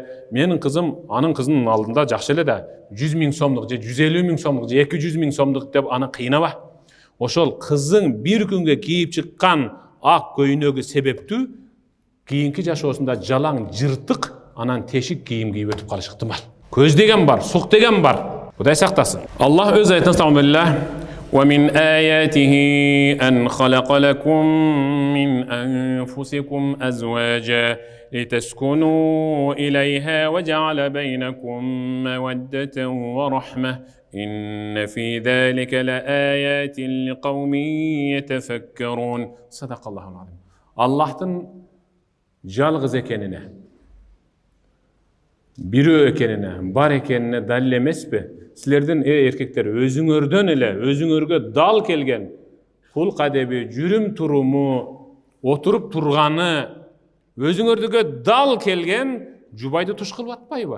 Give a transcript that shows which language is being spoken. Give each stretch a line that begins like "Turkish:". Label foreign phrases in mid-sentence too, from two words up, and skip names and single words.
Kyrgyz: Менин кызым анын кызынын алдында жакшы эле да 100.000 сомдук же 150.000 сомдук же 200.000 сомдук деп аны кыйнаба. Ошол кызың бир күнгө кийип чыккан ак көйнөгү себептүү кийинки жашоосунда жалаң жыртык анан тешик кийим кийип өтүп калышы ыктымал. Көз деген бар, сук деген бар. Кудай сактасын. Аллах өз айтында
Arabic: ومن آياته أن خلق لكم من أنفسكم أزواجا لتسكنوا إليها وجعل بينكم مودة ورحمة إن في ذلك لآيات لقوم يتفكرون. صدق الله العظيم.
Kyrgyz: Allah'tın жалгыз экенине, бирөө экенине, бар экенине далил эмеспи? Силердин эркектер өзүңөрдөн эле өзүңөргө дал келген кул кадеби, жүрүм туруму, отуруп турганы өзүңөрдүгө дал келген жубайды туш кылып атпайбы?